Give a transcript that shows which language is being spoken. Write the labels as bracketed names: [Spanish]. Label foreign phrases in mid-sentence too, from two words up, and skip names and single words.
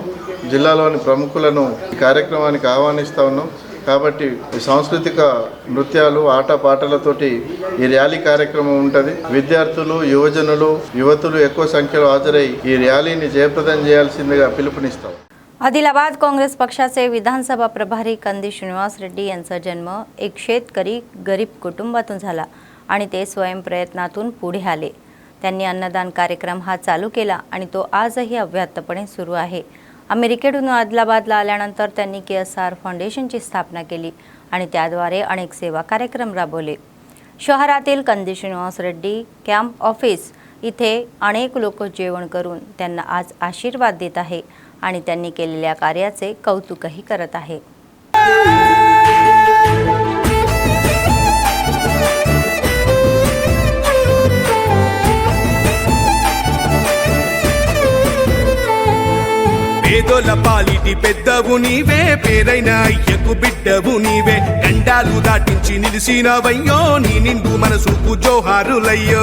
[Telugu] జిల్లాలోని ప్రముఖులను ఈ కార్యక్రమానికి ఆహ్వానిస్తూ ఉన్నాం. కాబట్టి ఈ సాంస్కృతిక నృత్యాలు ఆటపాటలతోటి ఈ ర్యాలీ కార్యక్రమం ఉంటుంది. విద్యార్థులు, యువతులు ఎక్కువ संख्येలో హాజరై ఈ ర్యాలీని జయప్రదం చేయాల్సిందిగా పిలుపునిస్తాం. [Marathi] आदिलाबाद काँग्रेस पक्षाचे विधानसभा प्रभारी कंदी श्रीनिवास रेड्डी यांचा जन्म एक शेतकरी गरीब कुटुंबातून झाला आणि ते स्वयंप्रयत्नातून पुढे आले. त्यांनी अन्नदान कार्यक्रम हा चालू केला आणि तो आजही अव्याहतपणे सुरू आहे. अमेरिकेतून आदिलाबादला आल्यानंतर त्यांनी KSR फाउंडेशनची स्थापना केली आणि त्याद्वारे अनेक सेवा कार्यक्रम राबवले. शहरातील कंदी श्रीनिवास रेड्डी [English] camp office [Marathi] इथे अनेक लोक जेवण करून त्यांना आज आशीर्वाद देत आहे आणि त्यांनी केलेल्या कार्याचे कौतुकही करत आहे. [Telugu] పేదోల పాలిటి పెద్దవు నీవే, పేరైన అయ్యకు బిడ్డవు నీవే, గండాలు దాటించి నిలిసినవయ్యో, నీ నిండు మనసుకు జోహారులయ్యో.